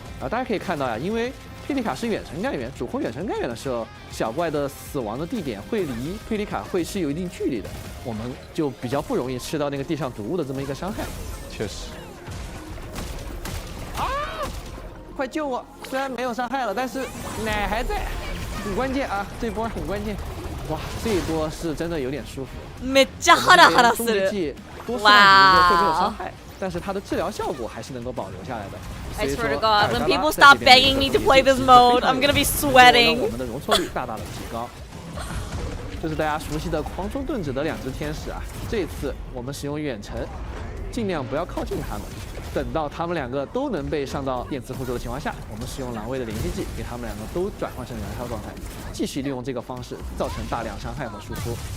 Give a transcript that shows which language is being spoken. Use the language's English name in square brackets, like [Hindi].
[Chinese] 大家可以看到呀，因为佩利卡是远程干员，主攻远程干员的时候，小怪的死亡的地点会离佩利卡会是有一定距离的，我们就比较不容易吃到那个地上毒物的这么一个伤害。确实。啊！快救我！虽然没有伤害了，但是奶还在，很关键啊！这波很关键。哇，这一波是真的有点舒服。 [Japanese] めっちゃハラハラする。 [Chinese] 多数量会没有伤害，但是它的治疗效果还是能够保留下来的。 [English] I swear to God, when people stop begging me to play this mode, I'm gonna be sweating. [Chinese] 我们的容错率大大的提高。这是大家熟悉的狂冲盾指的两只天使啊，这次我们使用远程，尽量不要靠近他们。等到他们两个都能被上到电磁附着的情况下，我们使用狼位的连接技，给他们两个都转换成燃烧状态，继续利用这个方式造成大量伤害和输出。